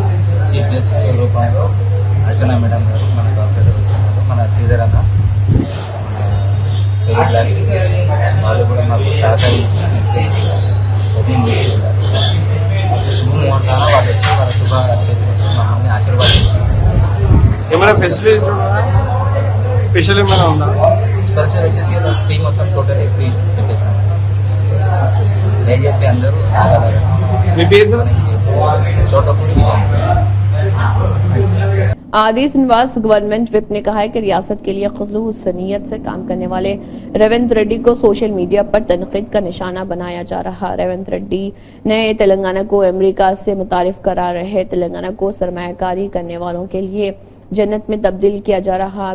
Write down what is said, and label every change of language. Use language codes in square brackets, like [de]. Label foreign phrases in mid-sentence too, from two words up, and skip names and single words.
[en] chief guest [te] రూపంలో అర్చన మేడం గారు, మన కౌన్సిలర్ వచ్చినారు, మన శ్రీధర్ అన్న, సయ్యద్ గారి వాళ్ళు కూడా మాకు సహకరించి ఓపెనింగ్ చేస్తున్నారు। ముహూర్తాన వాళ్ళు వచ్చి వాళ్ళ శుభాకాంక్షలు మమ్మల్ని ఆశీర్వాదించారు। ఏమైనా [en] facilities special [te] ఏమైనా ఉందా? స్పెషల్ వచ్చేసి ఫ్రీ, మొత్తం [en] total free [te] పెట్టేస్తాం। దయచేసి అందరూ [ur] عادی سنواس [en] government whip [ur] نے کہا ہے کہ ریاست کے لیے خلوص نیت سے کام کرنے والے ریونت ریڈی کو [en] social media [ur] پر تنقید کا نشانہ بنایا جا رہا۔ ریونت ریڈی نے تلنگانہ کو امریکہ سے متعارف کرا رہے تلنگانہ کو سرمایہ کاری کرنے والوں کے لیے جنت میں تبدیل کیا جا رہا۔